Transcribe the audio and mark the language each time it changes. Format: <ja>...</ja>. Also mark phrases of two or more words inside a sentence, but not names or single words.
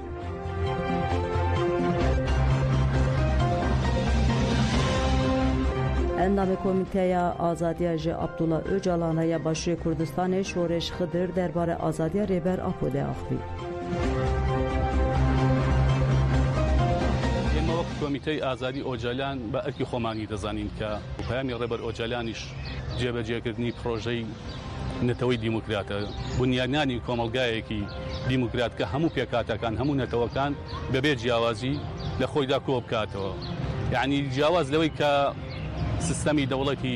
<ku>Endamê Komîteya Azadiya ji Abdullah Öcalan'a ya Başûrê Kurdistanê şoreş Xıdır derbare azadiya rêber Apo de axivî.</ku> <ckb>کۆمیتەی ئازادی ئۆجەلان بە ئەرکی خۆمانی دەزانین کە پەیامی ڕێبەر ئۆجەلانیش جێبەجێکردنی پرۆژەی نەتەوەی دیموکراتە بنیادنانی کۆمەلگایەکی دیموکرات کە هەموو پێکاتەکان هەموو نەتەوەکان بەبێ جیاوازی لە خۆیدا کۆ بکاتەوە یعنی جیاواز لەوەی کە سیستەمی دەوڵەتی</ckb>